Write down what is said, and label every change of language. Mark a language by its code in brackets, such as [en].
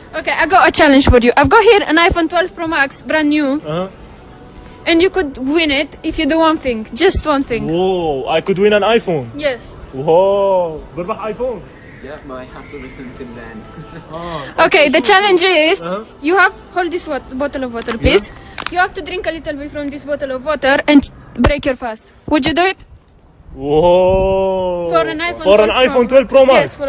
[en] Okay, I got a challenge for you. I've got here an iPhone 12 Pro Max, brand new, and you could win it if you do one thing, just one thing. Whoa, I could win an iPhone. Yes. [ar] Whoa, بربح ايفون. [en] Yeah, but I have to listen to them. Okay, the challenge is you have hold this bottle of water, please. You have to drink a little bit from this bottle of water and break your fast. Would you do it? Whoa. For an iPhone For an 12 Pro iPhone 12 Pro Max. Max. Yes, for